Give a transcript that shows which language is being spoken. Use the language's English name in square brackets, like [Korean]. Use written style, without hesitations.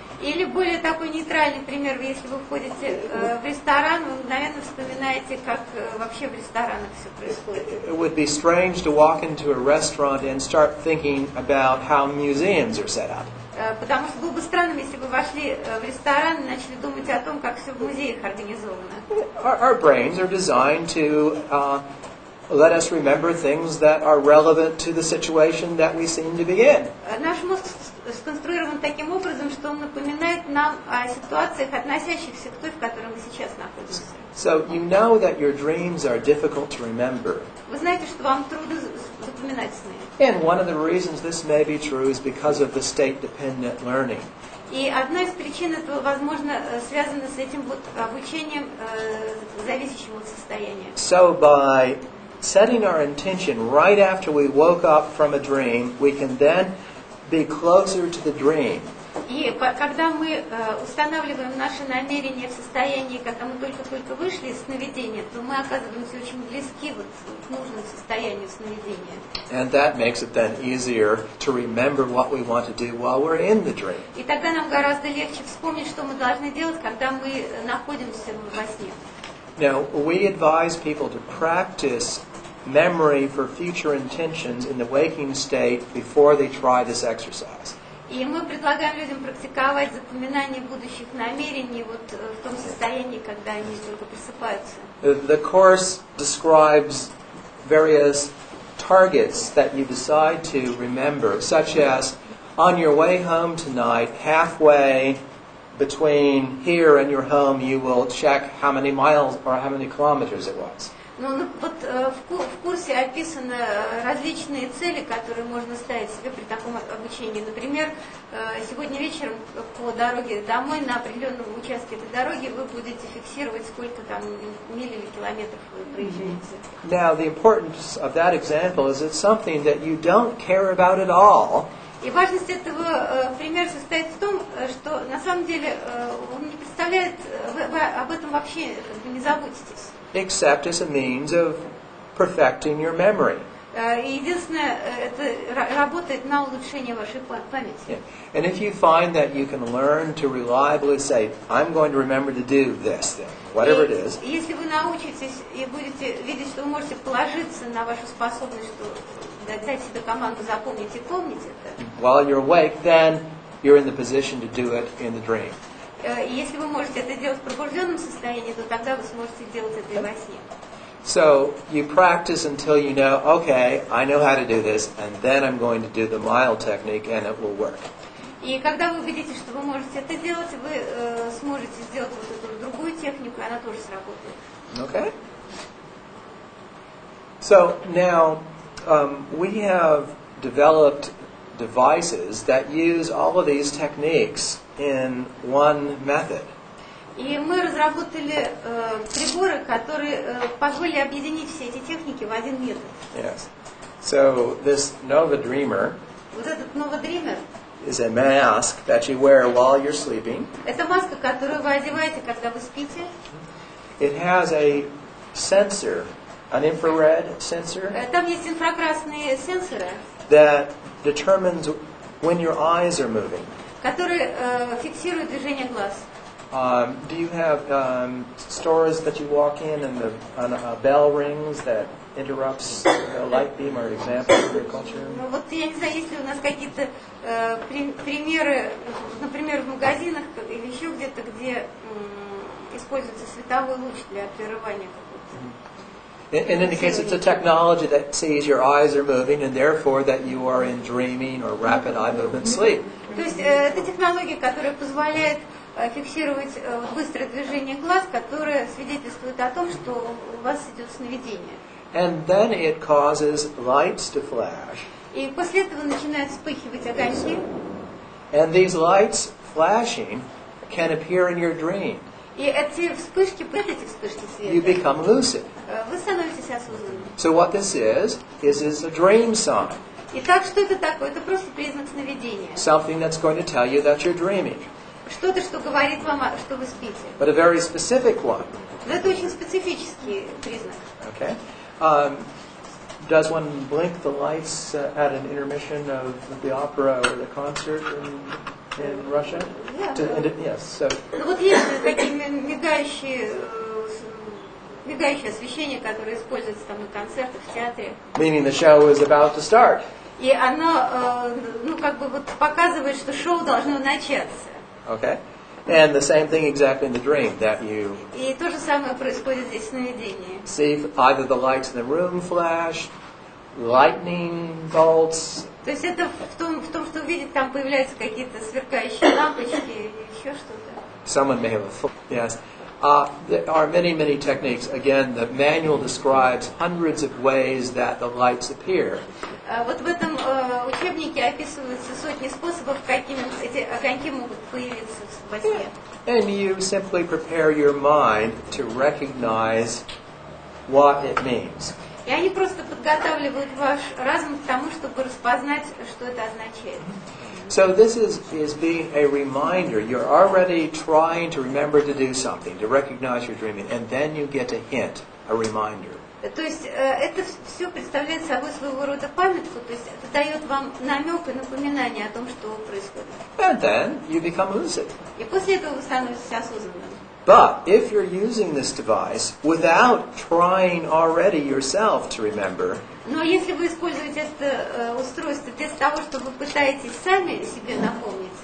[Russian] Или более такой нейтральный пример, если вы входите в ресторан, вы мгновенно вспоминаете, как вообще в ресторанах все происходит. [English] It would be strange to walk into a restaurant and start thinking about how museums are set up. [Russian] Потому что было бы странным, если бы вошли в ресторан и начали думать о том, как все в музеях организовано. [English] Our brains are designed to let us remember things that are relevant to the situation that we seem to be in. [Russian] Наш мозг сконструирован таким образом, что он напоминает нам о ситуациях, относящихся к той, в которой мы сейчас находимся. [English] So you know that your dreams are difficult to remember. [Russian] Вы знаете, что вам трудно запоминать сны. [English] And one of the reasons this may be true is because of the state-dependent learning. [Russian] И одна из причин этого, возможно, связана с этим вот обучением, зависящим от состояния. [English] So by setting our intention right after we woke up from a dream, we can then be closer to the dream. [Russian] И когда мы устанавливаем наши намерения в состоянии, когда мы только-только вышли из сновидения, то мы оказываемся очень близки вот к нужному состоянию сновидения. [English] And that makes it then easier to remember what we want to do while we're in the dream. [Russian] И тогда нам гораздо легче вспомнить, что мы должны делать, когда мы находимся во сне. [English] Now, we advise people to practice memory for future intentions in the waking state before they try this exercise. [Russian] И мы предлагаем людям практиковать запоминание будущих намерений вот в том состоянии, когда они только просыпаются. [English] The course describes various targets that you decide to remember, such as on your way home tonight, halfway between here and your home, you will check how many miles or how many kilometers it was. [Russian] Ну, вот в курсе описаны различные цели, которые можно ставить себе при таком обучении. Например, сегодня вечером по дороге домой на определенном участке этой дороги вы будете фиксировать, сколько там миль или километров вы проезжаете. [English] Now, the importance of that example is it's something that you don't care about at all. [Russian] И важность этого примера состоит в том, что на самом деле он не представляет, вы об этом вообще не заботитесь. [English] Except as a means of perfecting your memory. [Russian] Единственное, это работает на улучшение вашей памяти. [English] Yeah. And if you find that you can learn to reliably say, I'm going to remember to do this thing, whatever it is. [Russian] Если вы научитесь и будете видеть, что вы можете положиться на вашу способность, что дать себе команду запомнить и помнить это. [English] While you're awake, then you're in the position to do it in the dream. [Russian] Если вы можете это делать в пробужденном состоянии, то тогда вы сможете делать это и во сне. [English] So you practice until you know, okay, I know how to do this, and then I'm going to do the mile technique, and it will work. [Russian] И когда вы убедитесь, что вы можете это делать, вы сможете сделать вот эту другую технику, и она тоже сработает. [English] Okay? So now we have developed devices that use all of these techniques in one method. [Russian] И мы разработали приборы, которые позволили объединить все эти техники в один метод. [English] Yes. So this Nova Dreamer [Russian] Вот этот Nova Dreamer [English] is a mask that you wear while you're sleeping. [Russian] это маска, которую вы одеваете, когда вы спите. [English] It has a sensor, an infrared sensor, [Russian] Там есть инфракрасные сенсоры, [English] that determines when your eyes are moving. [Russian] которые фиксируют движение глаз. [English] Do you have stores that you walk in and a bell rings that interrupts the light beam, or example in your culture? [Russian] Ну вот я не знаю, есть ли у нас какие-то примеры, например, в магазинах или еще где-то, где используется световой луч для прерывания какого-то. [English] In any case, it's a technology that sees your eyes are moving, and therefore that you are in dreaming or rapid eye movement sleep. [Russian] То есть это технология, которая позволяет фиксировать быстрое движение глаз, которое свидетельствует о том, что у вас идет сновидение. [English] And then it causes lights to flash. [Russian] И после этого начинают вспыхивать огоньки. [English] And these lights flashing can appear in your dream. [Russian] И эти вспышки [English] You [Russian] света, [English] become lucid. [Russian] вы становитесь осознанным. [English] So what this is a dream sign. [Russian] Итак, что это такое? Это просто признак сновидения. [English] Something that's going to tell you that you're dreaming. [Russian] Что-то, что говорит вам, что вы спите. [English] But a very specific one. [Russian] Но это очень специфический признак. [English] Okay. Does one blink the lights at an intermission of the opera or the concert in Russia? Yeah. Yes. So. [Russian] Ну вот есть такие мигающие освещение, которое используется там на концертах, в театре. [English] Meaning the show is about to start. [Russian] И оно, ну как бы вот показывает, что шоу должно начаться. [English] Okay. And the same thing exactly in the dream, that you [Russian] И то же самое происходит здесь в сновидении. [English] see either the lights in the room flash, lightning bolts. [Russian] То есть это в том, что увидеть, там появляются какие-то сверкающие лампочки или еще что-то. [English] Someone may have yes. There are many, many techniques. Again, the manual describes hundreds of ways that the lights appear. [Russian] Вот в этом учебнике описываются сотни способов, какими эти огоньки могут появиться во сне. [English] And you simply prepare your mind to recognize what it means. [Russian] И они просто подготавливают ваш разум к тому, чтобы распознать, что это означает. [English] So this is being a reminder. You're already trying to remember to do something, to recognize you're dreaming, and then you get a hint, a reminder. [Russian] То есть это все представляет собой своего рода памятку, то есть это дает вам намек и напоминание о том, что происходит. [English] And then you become lucid. [Russian] И после этого вы становитесь осознанным. [English] But if you're using this device without trying already yourself to remember, [Russian] Но если вы используете это устройство без того, что вы пытаетесь сами себе напомнить,